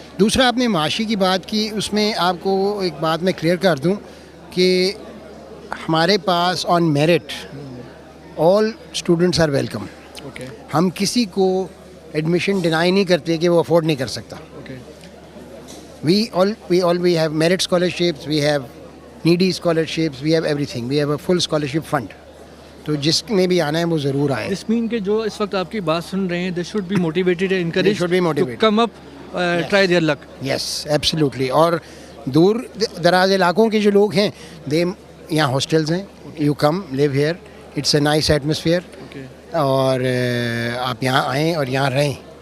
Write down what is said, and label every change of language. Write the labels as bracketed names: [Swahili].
[Urdu] دوسرا آپ نے معاشی کی بات کی, اس میں آپ کو ایک بات میں کلیئر کر دوں کہ ہمارے پاس [English] On merit all students are welcome. [Urdu] ہم کسی کو ایڈمیشن ڈینائی نہیں کرتے کہ وہ افورڈ نہیں کر سکتا. [English] We have merit scholarships, we have needy scholarships, we have everything, we have a full scholarship fund. [Urdu] تو جس میں بھی آنا ہے وہ ضرور آئے. اس مین کہ جو اس وقت آپ کی بات سن رہے ہیں, [English] They should be motivated and encouraged to come up, try their luck. Yes absolutely. [Urdu] اور دور دراز علاقوں کے جو لوگ ہیں, دے یہاں ہاسٹلز ہیں, [English] you come live here, it's a nice atmosphere, [Urdu] اور آپ یہاں آئیں اور یہاں رہیں.